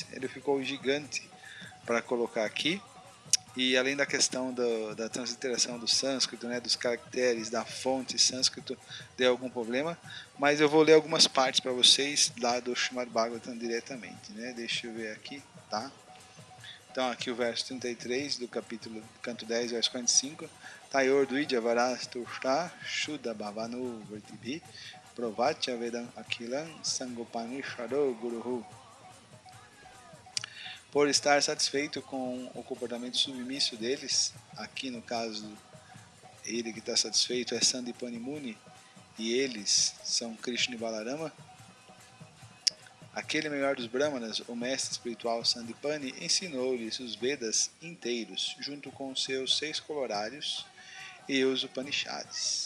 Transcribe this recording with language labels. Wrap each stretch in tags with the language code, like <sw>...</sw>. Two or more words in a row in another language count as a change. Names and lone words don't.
<pt>Ele ficou gigante para colocar aqui. E além da questão da transliteração do sânscrito, né, dos caracteres, da fonte sânscrito, deu algum problema. Mas eu vou ler algumas partes para vocês lá do Srimad Bhagavatam diretamente. Né? Deixa eu ver aqui, tá? Então aqui o verso 33 do capítulo canto 10, verso 45.</pt> <sa>Tayor Dvija Varastushta Shuddha Bhavanu Vrtibhi Provacha Vedam Akilan Sangopanishado Guruhu.</sa> <pt>Por estar satisfeito com o comportamento submisso deles, aqui no caso ele que está satisfeito é Sandipani Muni e eles são Krishna e Balarama, aquele melhor dos Brahmanas, o mestre espiritual Sandipani, ensinou-lhes os Vedas inteiros, junto com seus 6 colorários e os Upanishads.</pt>